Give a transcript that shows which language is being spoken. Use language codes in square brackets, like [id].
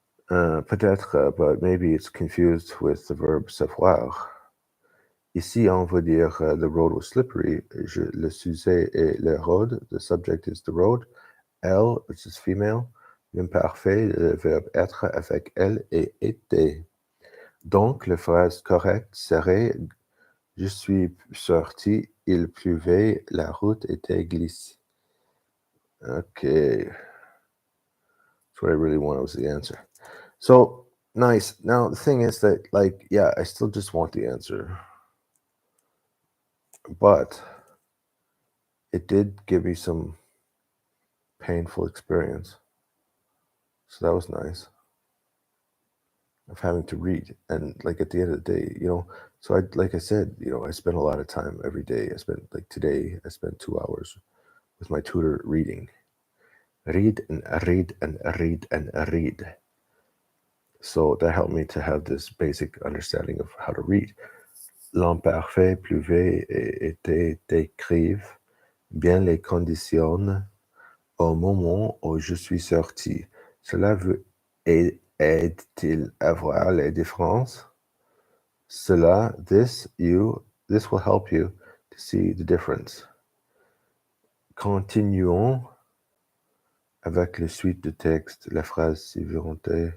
[en] Peut-être, but maybe it's confused with the verb savoir. [fr] Ici, on veut dire [en] the road was slippery. [fr] Le sujet est le road. [en] The subject is the road. [fr] Elle, [en] which is female. [fr] L'imparfait, le verbe être avec elle et était. Donc, la phrase correcte serait je suis sorti, il pleuvait, la route était glissée. Okay. [en] That's what I really wanted was the answer. So, nice. Now, the thing is that, like, yeah, I still just want the answer. But it did give me some painful experience. So that was nice. Of having to read. And like at the end of the day, so like I said, I spend a lot of time every day. Today, I spent 2 hours with my tutor reading. Read and read and read and read. So that helped me to have this basic understanding of how to read. [fr] L'imparfait pleuvait et était décrivent bien les conditions au moment où je suis sorti. Cela aide-t-il à voir les différences? [en] This will help you to see the difference. [fr] Continuons avec la suite du texte, la phrase suivante.